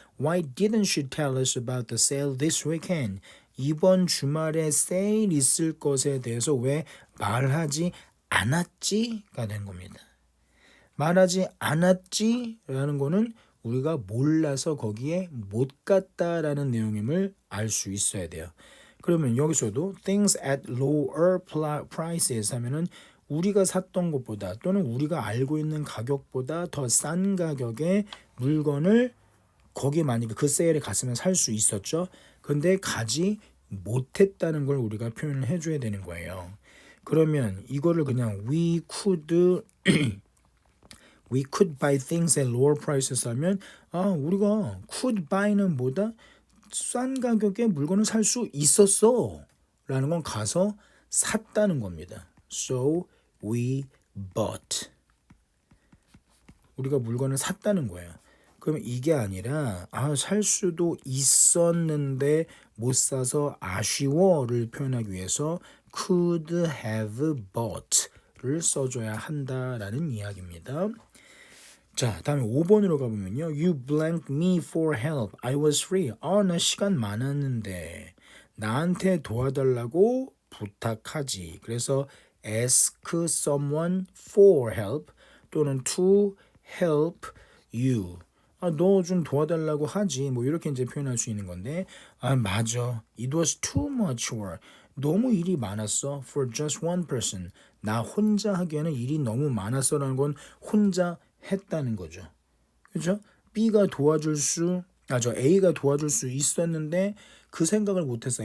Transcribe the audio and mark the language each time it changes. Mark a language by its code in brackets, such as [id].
[en] Why didn't she tell us about the sale this weekend? [ko] 이번 주말에 세일 있을 것에 대해서 왜 말하지 않았지가 된 겁니다. 말하지 않았지라는 거는 우리가 몰라서 거기에 못 갔다라는 내용임을 알 수 있어야 돼요. 그러면 여기서도 [en] things at lower prices [ko] 하면은 우리가 샀던 것보다 또는 우리가 알고 있는 가격보다 더 싼 가격의 물건을 거기 만약에 그 세일에 갔으면 살 수 있었죠. 근데 가지 못했다는 걸 우리가 표현을 해줘야 되는 거예요. 그러면 이거를 그냥 [en] we could buy things at lower prices [ko] 하면 우리가 could buy는 뭐다? 싼 가격에 물건을 살 수 있었어 라는 건 가서 샀다는 겁니다. [en] So we bought. [ko] 우리가 물건을 샀다는 거예요. 그러면 이게 아니라 살 수도 있었는데 못 사서 아쉬워를 표현하기 위해서 [en] could have bought [ko] 를 써줘야 한다라는 이야기입니다. 자, 다음에 5번으로 가보면요. [en] You blanked me for help. I was free. [ko] 나 시간 많았는데 나한테 도와달라고 부탁하지. 그래서 [en] ask someone for help [ko] 또는 [en] to help you. [ko] 너 좀 도와달라고 하지. 뭐 이렇게 이제 표현할 수 있는 건데 맞아. [en] It was too much work. [ko] 너무 일이 많았어. [en] For just one person. [ko] 나 혼자 하기에는 일이 너무 많았어라는 건 혼자 했다는 거죠. 그죠? B가 도와줄 수 A가 도와줄 수 있었는데 그 생각을 못했어.